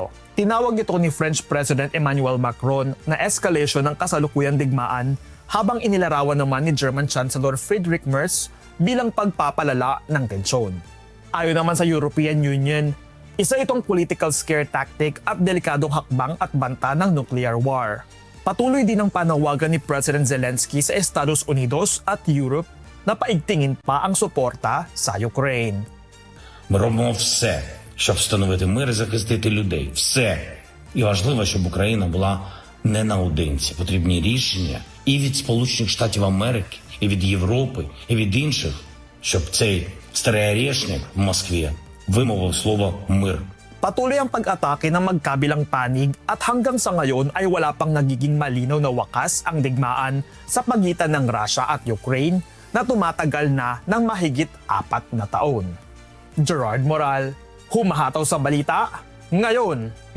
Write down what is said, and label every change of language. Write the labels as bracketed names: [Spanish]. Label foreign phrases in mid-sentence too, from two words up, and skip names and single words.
[Filipino] Tinawag ito ni French President Emmanuel Macron na escalation ng kasalukuyang digmaan habang inilarawan naman ni German Chancellor Friedrich Merz bilang pagpapalala ng tensyon. Ayon naman sa European Union, isa itong [English] political scare tactic [Filipino] at delikadong hakbang at banta ng [English] nuclear war. [Filipino] Patuloy din ang panawagan ni President Zelensky sa Estados Unidos at Europe na paigtingin pa ang suporta sa Ukraine. [Ukrainian] Ми робимо все, щоб встановити мир і захистити людей. Все. І важливо, щоб Україна була не наодинці. Потрібні рішення і від Сполучених Штатів Америки, і від Європи, і від інших, щоб цей старий орешник в Москві вимовив слово «мир». [Filipino] Patuloy ang pag-atake ng magkabilang panig at hanggang sa ngayon ay wala pang nagiging malinaw na wakas ang digmaan sa pagitan ng Russia at Ukraine na tumatagal na ng mahigit 4 na taon. Gerard Moral, humahataw sa balita ngayon.